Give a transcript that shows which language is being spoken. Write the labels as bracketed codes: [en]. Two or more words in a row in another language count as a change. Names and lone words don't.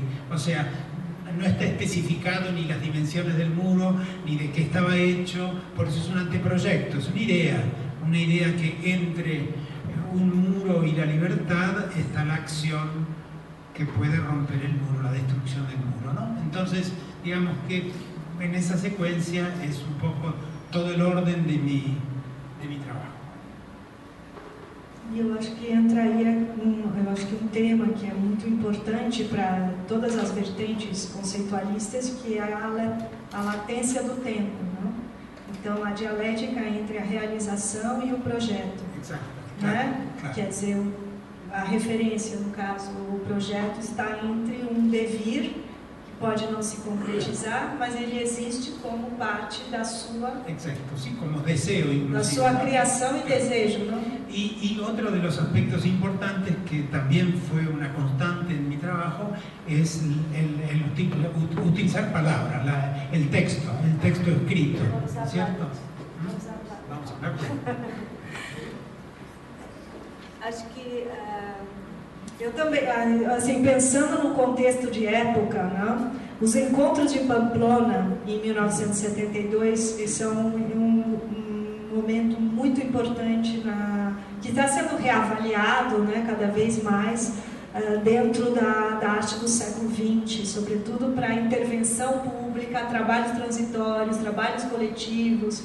[es] O sea, no está especificado ni las dimensiones del muro, ni de qué estaba hecho, por eso es un anteproyecto, es una idea que entre un muro y la libertad está la acción que puede romper el muro, la destrucción del muro, ¿no? Entonces, digamos que en esa secuencia es un poco todo el orden de mi trabajo. [pt] E eu acho que entraria um tema que é muito importante para todas as vertentes conceitualistas, que é a latência do tempo, não? Então, a dialética entre a realização e o projeto. Exato. Né? Claro. Quer dizer, a referência, no caso, o projeto está entre um devir, que pode não se concretizar, mas ele existe como parte da sua... [es] Exacto, sí, como deseo inclusive. [pt] Da sua criação e desejo, [es] ¿no? Y otro de los aspectos importantes que también fue una constante en mi trabajo es utilizar palabras, el texto escrito, ¿cierto? Vamos a hablar. [pt] Acho que eu também, assim, pensando no contexto de época, né, os encontros de Pamplona em 1972 são um momento muito importante que está sendo reavaliado, né, cada vez mais dentro da arte do século XX, sobretudo para a intervenção pública, trabalhos transitórios, trabalhos coletivos.